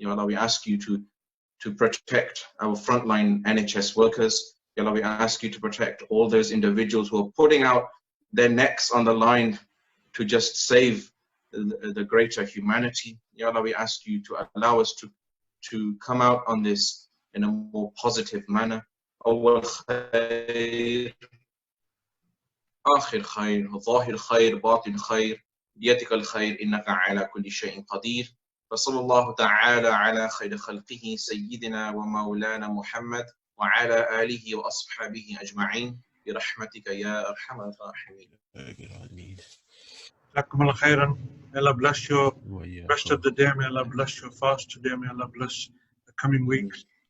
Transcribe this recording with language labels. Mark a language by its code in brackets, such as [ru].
[en] Ya Allah, we ask you to protect our frontline NHS workers. Ya Allah, we ask you to protect all those individuals who are putting out their necks on the line to just save the greater humanity. Ya Allah, we ask you to allow us to come out on this in a more positive manner. [ar] أول خير آخر خير ظاهر خير باطن خير بيدك الخير إنك على كل شيء قدير. فصلى الله تعالى على خير خلقه سيدنا ومولانا محمد وعلى آله وأصحابه أجمعين برحمتك يا أرحم الراحمين. Jazakumullah khairan. [en] May Allah bless you rest of the day. May Allah bless your fast today. May Allah bless the coming weeks.